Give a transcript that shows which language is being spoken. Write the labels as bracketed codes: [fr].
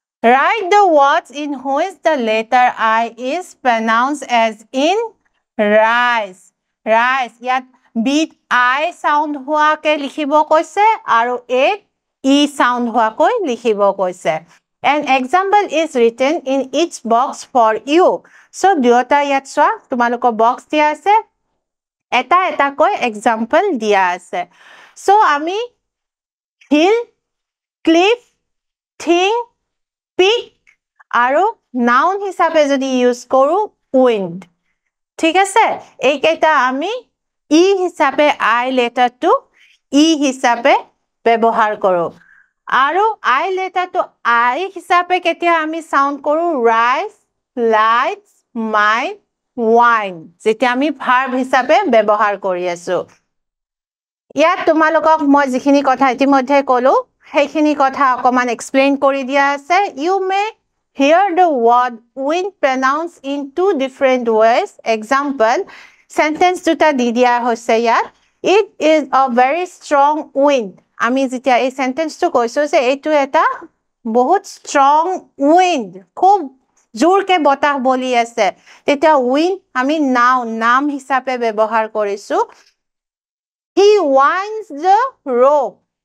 [en] write the words in which the letter I is pronounced as in rise [as] ইয়াত B I sound হোৱাকে লিখিব কৈছে [en] আৰু A E sound হোৱাকৈ লিখিব কৈছে An example is written in each box for you. [as] So, দুটা ইয়াত চোৱা তোমালোকৰ box দিয়া আছে এটা কৈ example দিয়া আছে. So, আমি hill, cliff, thing, pick আৰু noun হিচাপে যদি use কৰো wind. ঠিক আছে? এইকেইটা আমি E হিচাপে I letter to E হিচাপে ব্যৱহাৰ কৰো. আৰু I letter to I হিচাপে কেতিয়া আমি sound কৰো rise, lights, mine, wine. যেতিয়া আমি verb হিচাপে ব্যৱহাৰ কৰি আছো. ইয়াত তোমালোকক মই যিখিনি কথা ইতিমধ্যে ক'লো সেইখিনি কথা অকমান explain কৰি দিয়া আছে. [en] You may hear the word wind pronounced in two different ways. [as] Example, sentence দুটা দি দিয়া হৈছে ইয়াত. [en] It is a very strong wind. [as] আমি যেতিয়া এই সেন্টেন্সটো কৈছো যে এইটো এটা বহুত strong wind খুব জোৰকে বতাহ বলি আছে তেতিয়া wind আমি নাম হিচাপে ব্যৱহাৰ কৰিছো [en] he winds the rope